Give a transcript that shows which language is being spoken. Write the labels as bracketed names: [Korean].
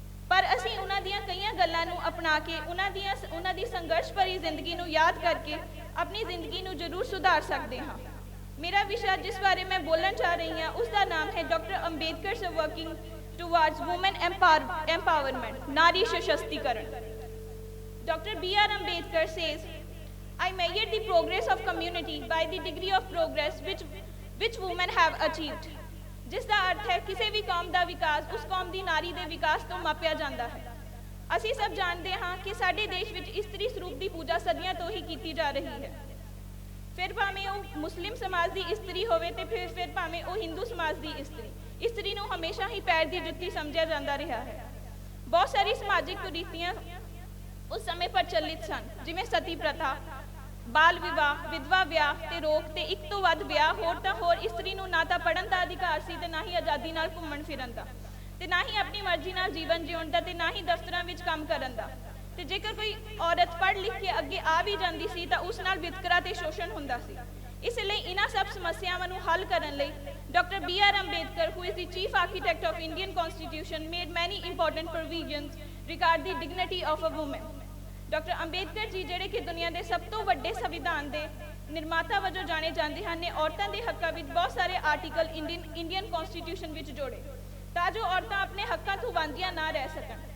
[Punjabi] ਪਰ ਅਸੀਂ ਉਹਨਾਂ ਦੀਆਂ ਕਈਆਂ ਗੱਲਾਂ ਨੂੰ ਅਪਣਾ ਕੇ ਉਹਨਾਂ ਦੀ ਸੰਘਰਸ਼ ਭਰੀ ਜ਼ਿੰਦਗੀ ਨੂੰ ਯਾਦ ਕਰਕੇ ਆਪਣੀ ਜ਼ਿੰਦਗੀ ਨੂੰ ਜ਼ਰੂਰ ਸੁਧਾਰ ਸਕਦੇ ਹਾਂ। ਮੇਰਾ ਵਿਸ਼ਾ ਜਿਸ ਬਾਰੇ ਮੈਂ ਬੋਲਣ ਚਾਹ ਰਹੀ ਹਾਂ ਉਸ ਦਾ ਨਾਮ ਹੈ doctor ਅੰਬੇਦਕਰ's [English] working towards women empowerment, [Punjabi] ਨਾਰੀ ਸਸ਼ਕਤੀਕਰਨ। [English] Dr. B.R. Ambedkar says, I measure the progress of community by the degree of progress which women have achieved. [Punjabi] ਜਿਸ ਦਾ ਅਰਥ ਹੈ ਕਿਸੇ ਵੀ ਕੌਮ ਦਾ ਵਿਕਾਸ ਉਸ ਕੌਮ ਦੀ ਨਾਰੀ ਦੇ ਵਿਕਾਸ ਤੋਂ ਮਾਪਿਆ ਜਾਂਦਾ ਹੈ। ਅਸੀਂ ਸਭ ਜਾਣਦੇ ਹਾਂ ਕਿ ਸਾਡੇ ਦੇਸ਼ ਵਿੱਚ ਇਸਤਰੀ ਸਰੂਪ ਦੀ ਪੂਜਾ ਸਦੀਆਂ ਤੋਂ ਹੀ ਕੀਤੀ ਜਾ ਰਹੀ ਹੈ। ਫਿਰ ਭਾਵੇਂ ਉਹ ਮੁਸਲਿਮ ਸਮਾਜ ਦੀ ਇਸਤਰੀ ਹੋਵੇ ਤੇ ਫਿਰ ਭਾਵੇਂ ਉਹ ਹਿੰਦੂ ਸਮਾਜ ਦੀ ਇਸਤਰੀ ਨੂੰ ਹਮੇਸ਼ਾ ਹੀ ਪੈਰ ਦੀ ਜੁੱਤੀ ਸਮਝਿਆ ਜਾਂਦਾ ਰਿਹਾ ਹੈ। ਬਹੁਤ ਸਾਰੀ ਸਮਾਜਿਕ ਕੁਰੀਤੀਆਂ ਉਸ ਸਮੇਂ ਪ੍ਰਚਲਿਤ ਸਨ, ਜਿਵੇਂ ਸਤੀ ਪ੍ਰਥਾ, ਬਾਲ ਵਿਵਾਹ, ਵਿਧਵਾ ਵਿਆਹ ਤੇ ਰੋਕ ਤੇ ਇੱਕ ਤੋਂ ਵੱਧ ਵਿਆਹ। ਹੋਰ ਤਾਂ ਹੋਰ ਇਸਤਰੀ ਨੂੰ ਨਾ ਤਾਂ ਪੜ੍ਹਨ ਦਾ ਅਧਿਕਾਰ ਸੀ ਤੇ ਨਾ ਹੀ ਆਜ਼ਾਦੀ ਨਾਲ ਘੁੰਮਣ ਫਿਰਨ ਦਾ, ਤੇ ਨਾ ਹੀ ਆਪਣੀ ਮਰਜ਼ੀ ਨਾਲ ਜੀਵਨ ਜਿਉਣ ਦਾ, ਤੇ ਨਾ ਹੀ ਦਫ਼ਤਰਾਂ ਵਿੱਚ ਕੰਮ ਕਰਨ ਦਾ। ਤੇ ਜੇਕਰ ਕੋਈ ਔਰਤ ਪੜ੍ਹ ਲਿਖ ਕੇ ਅੱਗੇ ਆ ਵੀ ਜਾਂਦੀ ਸੀ ਤਾਂ ਉਸ ਨਾਲ ਵਿਤਕਰਾ ਤੇ ਸ਼ੋਸ਼ਣ ਹੁੰਦਾ ਸੀ। ਇਸ ਲਈ ਇਹਨਾਂ ਸਭ ਸਮੱਸਿਆਵਾਂ ਨੂੰ ਹੱਲ ਕਰਨ ਲਈ doctor B.R. [English] Ambedkar, who is the chief architect of Indian Constitution, made many important provisions regarding the dignity of a woman. [Punjabi] Doctor Ambedkar ji ਜਿਹੜੇ ਕਿ ਦੁਨੀਆ ਦੇ ਸਭ ਤੋਂ ਵੱਡੇ ਸੰਵਿਧਾਨ ਦੇ ਨਿਰਮਾਤਾ ਵਜੋਂ ਜਾਣੇ ਜਾਂਦੇ ਹਨ ਨੇ ਔਰਤਾਂ ਦੇ ਹੱਕਾਂ ਵਿੱਚ ਬਹੁਤ ਸਾਰੇ ਆਰਟੀਕਲ ਇੰਡੀਅਨ ਕਨਸਟੀਟਿਊਸ਼ਨ ਵਿੱਚ ਜੋੜੇ ਤਾਂ ਜੋ ਔਰਤਾਂ ਆਪਣੇ ਹੱਕਾਂ ਤੋਂ ਵਾਂਝੀਆਂ ਨਾ ਰਹਿ ਸਕਣ।